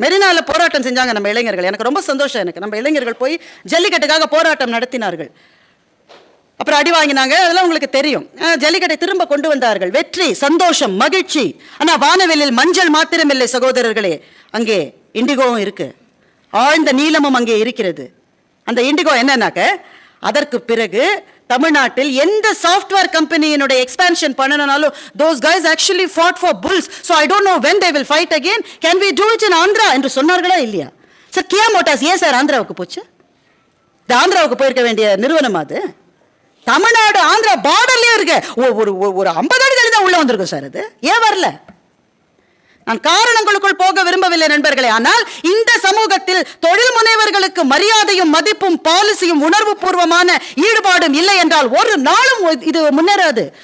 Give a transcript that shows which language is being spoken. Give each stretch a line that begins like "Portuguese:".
Tamil: மெரினால போராட்டம் செஞ்சாங்க நம்ம இளைஞர்கள். எனக்கு ரொம்ப சந்தோஷம். எனக்கு நம்ம இளைஞர்கள் போய் ஜல்லிக்கட்டுக்காக போராட்டம் நடத்தினார்கள். அப்புறம் அடி வாங்கினாங்க, அதெல்லாம் உங்களுக்கு தெரியும். ஜல்லிக்கட்டை திரும்ப கொண்டு வந்தார்கள். வெற்றி, சந்தோஷம், மகிழ்ச்சி. ஆனா வானவெளியில் மஞ்சள் மாத்திரம் இல்லை சகோதரர்களே, அங்கே இண்டிகோவும் இருக்கு, ஆழ்ந்த நீலமும் அங்கே இருக்கிறது. அந்த இண்டிகோ என்னன்னாக்க, அதற்கு பிறகு தமிழ்நாட்டில் எந்த software கம்பெனியினுடைய expansion பண்ணனாலும்
English: those guys actually fought for bulls, so I don't know when they will fight again. Can we do it in Andhra
Tamil: என்று சொன்னார்களா இல்லையா சார்? கியா மோட்டார்ஸ் ஏன் சார் ஆந்திராவுக்கு போச்சு? இந்த ஆந்திராவுக்கு போயிருக்க வேண்டிய நிறுவனம் அது. தமிழ்நாடு ஆந்திரா பார்டர்லயே இருக்கு. ஒரு 50 அடி தான் உள்ள வந்திருக்கும் சார். அது ஏன் வரல? நான் காரணங்களுக்குள் போக விரும்பவில்லை நண்பர்களே. ஆனால் இந்த சமூகத்தில் தொழில் முனைவர்களுக்கு மரியாதையும் மதிப்பும் பாலிசியும் உணர்வு பூர்வமான ஈடுபாடும் இல்லை என்றால் ஒரு நாளும் இது முன்னேறாது.